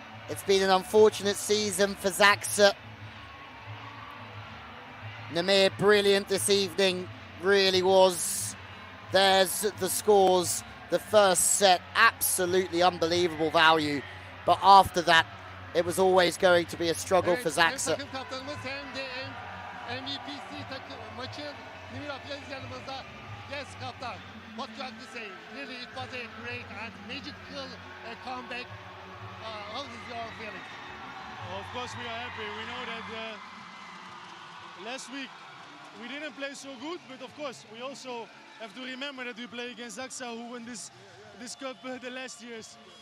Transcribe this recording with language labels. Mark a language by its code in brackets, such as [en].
[en] It's been an unfortunate season for Zaksa. Namir, brilliant this evening, really was. There's the scores. The first set, absolutely unbelievable value. But after that, it was always going to be a struggle for Zaksa. [tr] Takım kaptanımız hem de MVP'si takım maçın Nimir Abdülaziz yanımızda. [en] Yes, kaptan. What do you have to say? Really, it was a great and magical comeback. How is your feeling? Of course we are happy. We know that last week we didn't play so good, but of course we also have to remember that we play against Zaksa, who won this cup the last years.